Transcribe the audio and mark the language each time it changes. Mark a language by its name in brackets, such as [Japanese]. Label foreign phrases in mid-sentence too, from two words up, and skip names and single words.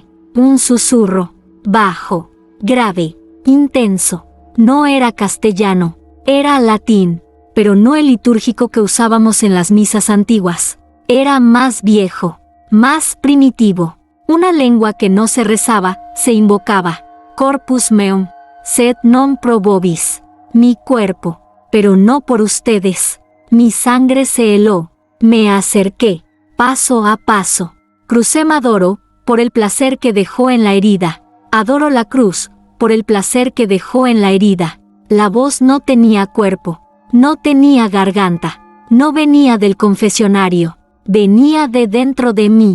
[Spanish] Un susurro. Bajo. Grave. Intenso. No era castellano. Era latín, pero no el litúrgico que usábamos en las misas antiguas. Era más viejo, más primitivo. Una lengua que no se rezaba, se invocaba. [Latin] Corpus meum, sed non pro vobis. [Spanish] Mi cuerpo, pero no por ustedes. Mi sangre se heló. Me acerqué, paso a paso. Crucé Madoro, por el placer que dejó en la herida. Adoro la cruz, por el placer que dejó en la herida. La voz no tenía cuerpo, no tenía garganta, no venía del confesionario, venía de dentro de mí.